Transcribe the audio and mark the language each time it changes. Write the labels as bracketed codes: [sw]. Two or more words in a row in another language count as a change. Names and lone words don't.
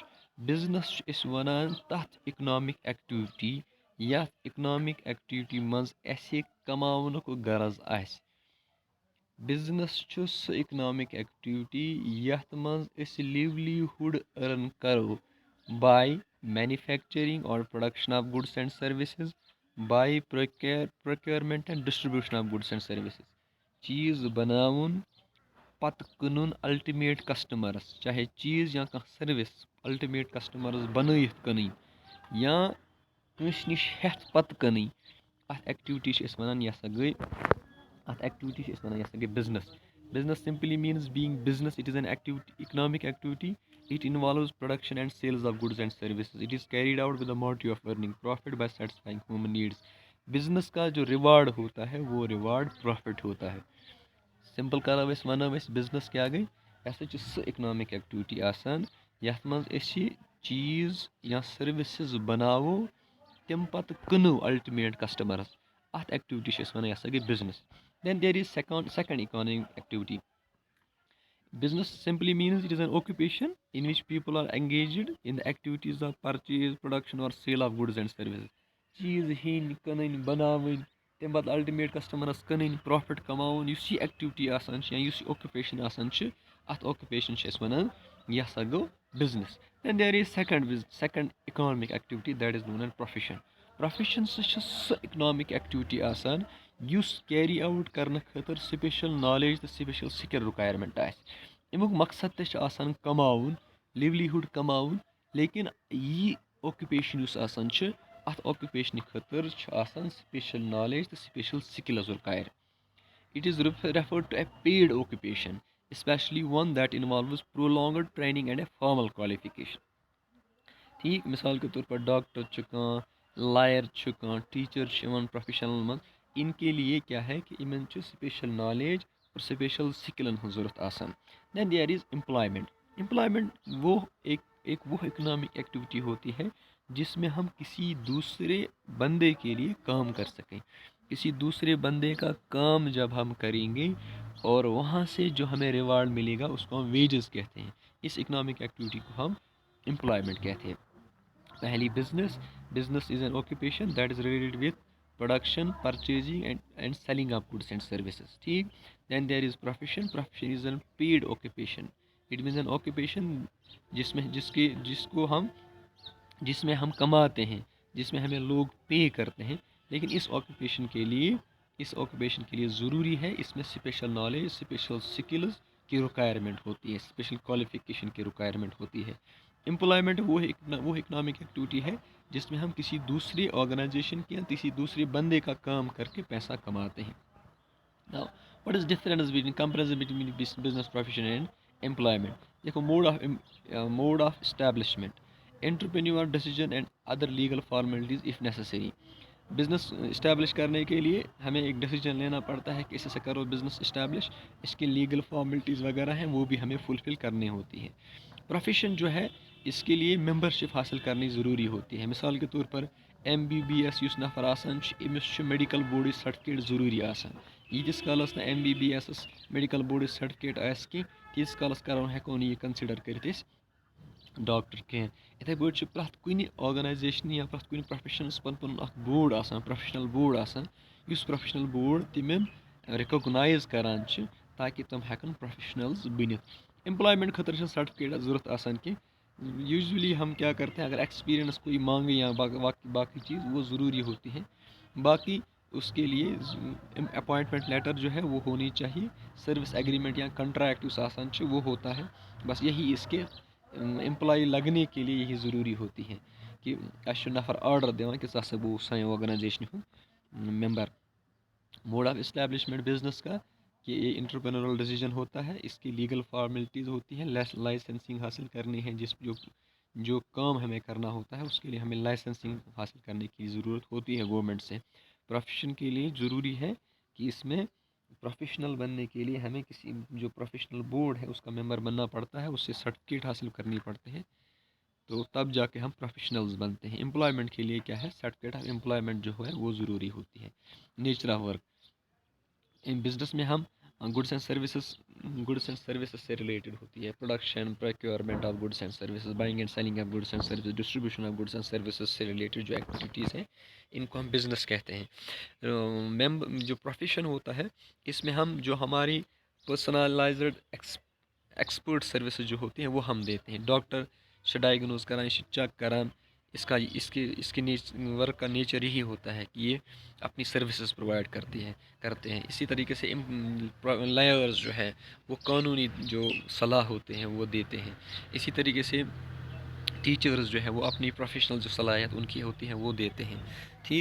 [ks] بزنس چھِ أسۍ ونان تتھ [en] economic activity [ks] یتھ [en] economic activity [ks] منٛز اسہِ کماونُک غرض آسہِ. بزنس چھُ سُہ [en] economic activity [ks] یتھ منٛز أسۍ [en] livelihood earn [ks] کرو باے مینوفیکچرنگ اور [en] production of goods and services, [ks] باے [en] procurement and distribution of goods and services. [ks] چیٖز بناوُن پتہٕ کٕنُن [en] ultimate customers, [ks] چاہے چیٖز یا کانٛہہ سٔروِس [en] ultimate customers [ks] بنٲیِتھ کٕنٕنۍ یا کٲنٛسہِ نِش ہٮ۪تھ پتہٕ کٕنٕنۍ, اتھ ایکٹیویٹی چھِ أسۍ ونان یہِ ہسا گٔے بزنس. [en] Business simply means being business. It is an economic activity. It involves production and sales of goods and services. It is carried out with the motive of earning profit by satisfying human needs. [ur] بزنس کا جو ریوارڈ ہوتا ہے وہ ریوارڈ پروفٹ ہوتا ہے. [ks] سمپل کرو أسۍ ونو أسۍ بزنس کیٛاہ گٔے, یہِ ہسا چھِ سُہ [en] economic activity [ks] آسان یتھ منٛز أسۍ چیٖز یا سٔروِسز بناوو تِم پتہٕ کٕنو [en] ultimate customers, [ks] اتھ ایکٹیویٹی چھِ أسۍ ونان یہِ ہسا گٔے بزنس. [en] Then there is second economic activity. Business simply means it is an occupation in which people are engaged in the activities of purchase, production or sale of goods and services. [ks] چیٖز ہیٚنۍ, کٕنٕنۍ, بناوٕنۍ, تمہِ پتہٕ [en] ultimate customers [ks] کٕنٕنۍ, پروفٹ کماوُن, یُس یہِ ایکٹیویٹی آسان چھِ یا یُس یہِ اوکیوپیشن آسان چھِ اتھ اوکیوپیشن چھِ أسۍ ونان یہِ ہسا گوٚو بزنس. [en] Then there is second economic activity, that is known as profession. [ks] Profession چھِ سُہ [en] economic activity [ks] آسان یُس [en] carry out [ks] کرنہٕ خٲطرٕ [en] special knowledge [ks] تہٕ [en] special skill requirement [ks] آسہِ. امیُک مقصد تہِ چھُ آسان کماوُن, لیولی ہُڈ کماوُن, لیکن یہِ اوکیوپیشن یُس آسان چھُ اتھ اوکیوپیشنہٕ خٲطرٕ چھُ آسان [en] special knowledge [ks] تہٕ [en] special skills require. It is referred to a paid occupation, especially one that involves prolonged training and a formal qualification. [ks] ٹھیٖک, [ur] مثال کے طور پر [ks] ڈاکٹر چھُ کانٛہہ, لایَر چھُ کانٛہہ, ٹیٖچر چھِ یِوان پروفیشنل منٛز, [ur] ان کے لیے کیا ہے کہ [ks] یِمن چھُ [en] special knowledge [ks] اور سپیشل سکلن ہٕنٛز ضروٗرت آسان. [en] Then there is employment. [ur] Employment وہ [en] economic activity [ur] ہوتی ہے جس میں ہم کسی دوسرے بندے کے لیے کام کر سکیں. کسی دوسرے بندے کا کام جب ہم کریں گے اور وہاں سے جو ہمیں ریوارڈ ملے گا اس کو ہم ویجز کہتے ہیں. اس [en] economic activity [ur] کو ہم امپلائمنٹ کہتے ہیں. [en] پہلی business is an occupation that is related with production, purchasing and selling of goods and services. ٹھیک. Then there is profession. Profession is a paid occupation. It means an occupation [ur] جس میں ہم کماتے ہیں, جس میں ہمیں لوگ پے کرتے ہیں, لیکن اس اوکیوپیشن کے لیے ضروری ہے اس میں [en] special knowledge, special skills [ur] کی ریکوائرمنٹ ہوتی ہے، [en] special qualification [ur] کی ریکوائرمنٹ ہوتی ہے۔ امپلائمنٹ وہ اکنامک ایکٹیویٹی ہے جس میں ہم کسی دوسری آرگنائزیشن کے یا کسی دوسرے بندے کا کام کر کے پیسہ کماتے ہیں۔ [en] Now, what is difference between comparison between business profession and employment؟ دیکھو mode of establishment، entrepreneur decision and other legal formalities if necessary۔ [ur] بزنس اسٹیبلش کرنے کے لیے ہمیں ایک ڈیسیجن لینا پڑتا ہے کہ اس سے کرو بزنس اسٹیبلش، اس کی [en] legal formalities [ur] وغیرہ ہیں وہ بھی ہمیں فلفل کرنی ہوتی ہے۔ پروفیشن جو ہے اس کے لیے ممبرشپ حاصل کرنی ضروری ہوتی ہے۔ مثال کے طور پر [ks] MBBS یس نفر آسان امس [en] medical board certificate [ks] ضروری آسان، ییتس کالس نا MBBS [en] medical board certificate [ks] آس کی تیتس کالس ہیکو یہ کنسیڈر کرت ڈاکٹر کی۔ اتھے پٲٹھۍ پرٛٮ۪تھ کُنہِ آرگنایزیشن یا پرٛٮ۪تھ کُنہِ پروفیشنس پن اکھ بورڈ آسان، [en] professional board [ks] آسان، یُس [en] professional board [ks] تِمن رِکوگنایز کران چھِ تاکہ تم ہیکن پروفیشنلز بنتھ۔ امپلائمنٹ خٲطرٕ چھِ سرٹیفکیٹ ضرورت آسان کہ [ur] یوزلی ہم کیا کرتے ہیں، اگر ایکسپیرینس کوئی مانگے یا باقی چیز وہ ضروری ہوتی ہے۔ باقی اس کے لیے [en] appointment letter [ur] جو ہے وہ ہونی چاہیے، [en] service agreement [ur] یا کنٹریکٹ اس [ks] آسان چھِ [ur] وہ ہوتا ہے، بس یہی اس کے امپلائی لگنے کے لیے یہی ضروری ہوتی ہے کہ [ks] اس نفر آرڈر دِوان کہ ژٕ ہسا گوٚو سانہِ آرگنائزیشن ہُنٛد ممبر۔ [en] mode of establishment [ur] بزنس کا کہ یہ [en] entrepreneurial decision [ur] ہوتا ہے، اس کی [en] legal formalities [ur] ہوتی ہیں، لائسنسنگ حاصل کرنی ہے، جو کام ہمیں کرنا ہوتا ہے اس کے لیے ہمیں لائسنسنگ حاصل کرنے کی ضرورت ہوتی ہے گورنمنٹ سے۔ پروفیشن کے لیے ضروری ہے کہ اس میں پروفیشنل بننے کے لیے ہمیں کسی جو [en] professional board [ur] ہے اس کا ممبر بننا پڑتا ہے، اس سے سرٹیفکیٹ حاصل کرنی پڑتے ہیں، تو تب جا کے ہم پروفیشنلز بنتے ہیں۔ امپلائمنٹ کے لیے کیا ہے، [en] certificate of employment [ur] جو ہے وہ ضروری ہوتی ہے۔ [en] nature of work, [ur] بزنس میں ہم [en] goods and services [ur] سے ریلیٹڈ ہوتی ہے، پروڈکشن، [en] procurement of goods and services, buying and selling of goods and services, distribution of goods and services [ur] سے ریلیٹڈ جو ایکٹیویٹیز ہیں ان کو ہم بزنس کہتے ہیں۔ جو پروفیشن ہوتا ہے اس میں ہم جو ہماری [en] personalized expert services [ur] جو ہوتی ہیں وہ ہم دیتے ہیں۔ [ks] ڈاکٹر سے ڈائگنوز کران، یہ چیک کران، [ur] اس کے ورک کا نیچر یہی ہوتا ہے کہ یہ اپنی سروسز پرووائڈ کرتے ہیں۔ اسی طریقے سے لائرز جو ہے وہ قانونی جو صلاح ہوتے ہیں وہ دیتے ہیں۔ اسی طریقے سے ٹیچرز جو ہے وہ اپنی پروفیشنل جو صلاحیت ان کی ہوتی ہیں وہ دیتے ہیں، ٹھیک۔